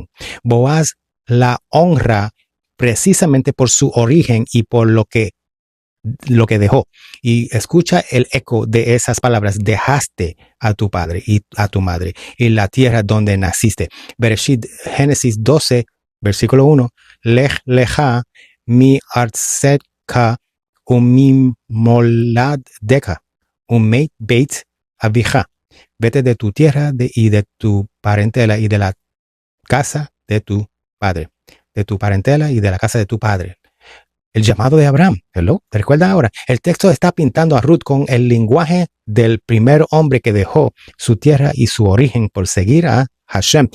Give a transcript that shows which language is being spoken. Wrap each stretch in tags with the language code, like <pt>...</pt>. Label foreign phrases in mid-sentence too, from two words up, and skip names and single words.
<es>Boaz la honra precisamente por su origen y por lo que dejó. Y escucha el eco de esas palabras. Dejaste a tu padre y a tu madre y la tierra donde naciste. Bereshit, Génesis 12, versículo 1.</es> <he>לך לך מ ארצך ומ מולדתך ומ בית אביך.</he> <es>Vete de tu tierra y de tu parentela y de la casa de tu padre. De tu parentela y de la casa de tu padre. El llamado de Abraham. Hello, ¿te recuerdas ahora? El texto está pintando a Ruth con el lenguaje del primer hombre que dejó su tierra y su origen por seguir a Hashem.</es>